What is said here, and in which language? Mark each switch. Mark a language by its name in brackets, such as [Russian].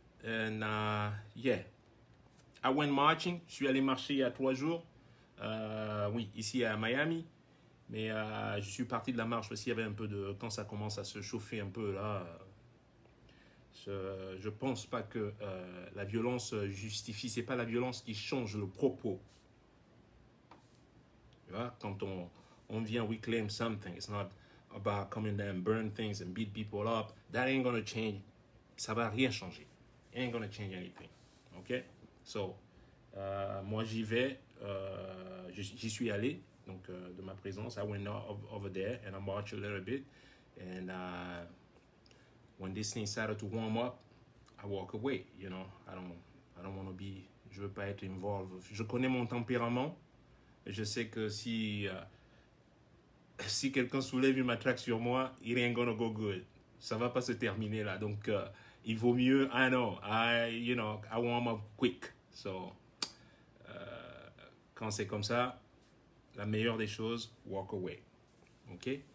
[English] And yeah, I went marching. [French] Je suis allé marcher il y a 3 jours. Oui, ici à Miami. Mais je suis parti de la marche parce qu'il y avait un peu de... Quand ça commence à se chauffer un peu là, je pense pas que la violence justifie. C'est pas la violence qui change le propos. Tu vois, quand on vient, [English] we claim something. It's not about coming there and burn things and beat people up. That ain't gonna change. [French] Ça va rien changer. [English] It ain't gonna change anything. [French] OK? So, moi, j'y vais. J'y suis allé. Donc, de ma présence, [English] I went over there and I marched a little bit. And when this thing started to warm up, I walk away. You know, I don't want to be... [French] Je veux pas être involved. Je connais mon tempérament. Je sais que si quelqu'un soulève une matraque sur moi, [English] it ain't gonna go good. [French] Ça va pas se terminer là. Donc, il vaut mieux, [English] I warm up quick. [French] So, quand c'est comme ça, la meilleure des choses, [English] walk away. [French] OK?